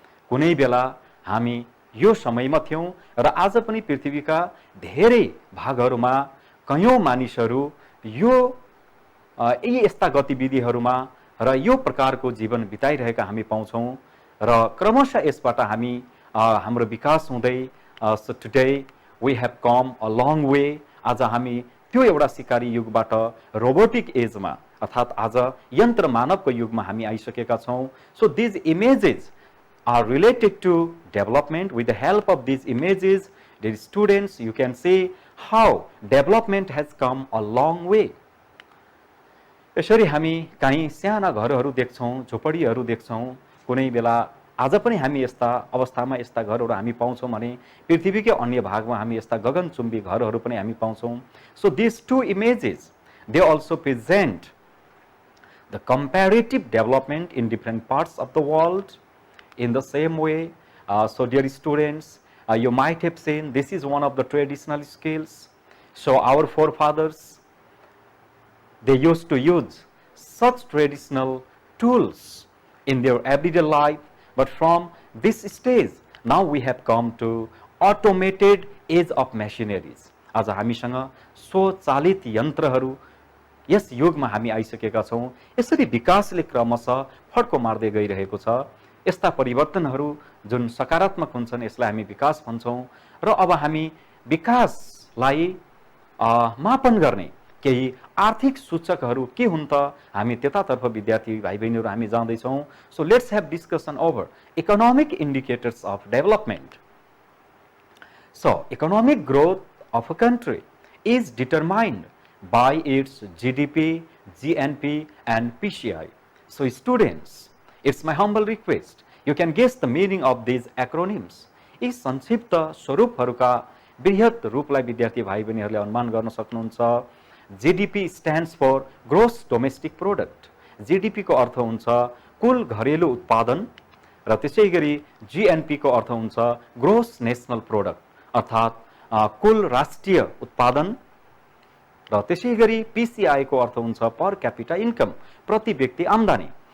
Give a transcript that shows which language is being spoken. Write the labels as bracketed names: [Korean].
[Nepali] कुनै बेला हामी यो समयमा थियौं र आज पनि पृथ्वीका धेरै भागहरूमा कयौं मानिसहरू यो यस्ता गतिविधिहरूमा र यो प्रकारको जीवन बिताइरहेका हामी पाउँछौं र क्रमशः यसबाट हामी हाम्रो विकास हुँदै [English] so today we have come a long way। [Nepali] आज हामी त्यो एउटा सिकारी युगबाट रोबोटिक एजमा अर्थात आज यन्त्र मानवको युगमा हामी आइसकेका छौं। [English] So this images are related to development। With the help of these images, dear students, you can see how development has come a long way। [Nepali] यसरी हामी कहीं साना घरहरू देख्छौं, झोपडीहरू देख्छौं। कुनै बेला आज पनि हामी यस्ता अवस्थामा यस्ता घरहरू हामी पाउँछौं भने पृथ्वीकै अन्य भागमा हामी यस्ता गगनचुम्बी घरहरू पनि हामी पाउँछौं। [English] So these two images, they also present the comparative development in different parts of the world in the same way। So dear students, you might have seen this is one of the traditional skills। So our forefathers, they used to use such traditional tools in their everyday life, but from this stage now we have come to automated age of machineries। [Nepali] आज हामीसँग स्वचालित यन्त्रहरू यस युगमा हामी आइसकेका छौं। यसरी विकासले क्रमशः फड्को मार्दै गइरहेको छ। यस्ता परिवर्तनहरू जुन सकारात्मक हुन्छन् यसलाई हामी विकास भन्छौं र अब हामी विकासलाई मापन गर्ने केही आर्थिक सूचकहरू के हुन् त, हामी त्यतातर्फ विद्यार्थी भाइ बहिनीहरू हामी जाँदैछौँ। [English] So let's have discussion over economic indicators of development. So economic growth of a country is determined by its GDP, GNP and PCI. So students, it's my humble request, you can guess the meaning of these acronyms. [Nepali] यी संक्षिप्त स्वरूपहरूका बृहत रूपलाई विद्यार्थी भाइ बहिनीहरूले अनुमान गर्न सक्नुहुन्छ। [English] GDP stands for gross domestic product. [Nepali] GDP को अर्थ हुन्छ कुल घरेलु उत्पादन र त्यसै गरी GNP को अर्थ हुन्छ [English] gross national product [Nepali] अर्थात् कुल राष्ट्रिय उत्पादन र त्यसै गरी PCI को अर्थ हुन्छ [English] per capita income, [Nepali] प्रति व्यक्ति आम्दानी।